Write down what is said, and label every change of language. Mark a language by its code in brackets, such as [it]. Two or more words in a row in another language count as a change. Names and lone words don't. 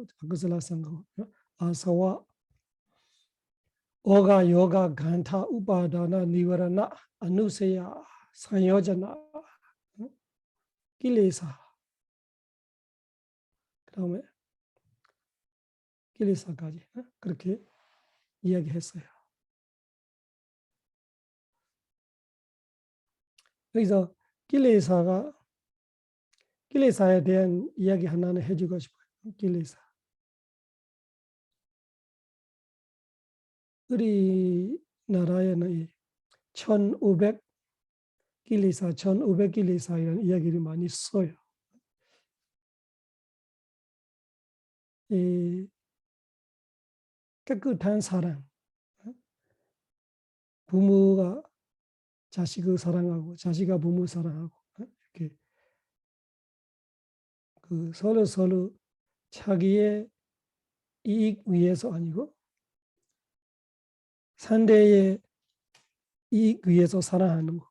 [pi] akusala saṅgaho āsava ogha yoga gantha upādāna nīvaraṇa anusaya saṃyojana [ko] kilesa 그 다음에 kiles까지 그렇게 이야기했어요. 여기서 kiles아에 대한 이야기 하나는 해주고 싶어요. kilesa. 우리나라에는 1500 kilesa, 1500 kiles아이라는 이야기를 많이 써요. 이 깨끗한 사랑, 부모가 자식을 사랑하고 자식이 부모 사랑하고 이렇게 그 서로 자기의 이익 위해서 아니고 상대의 이익 위해서 사랑하는 거.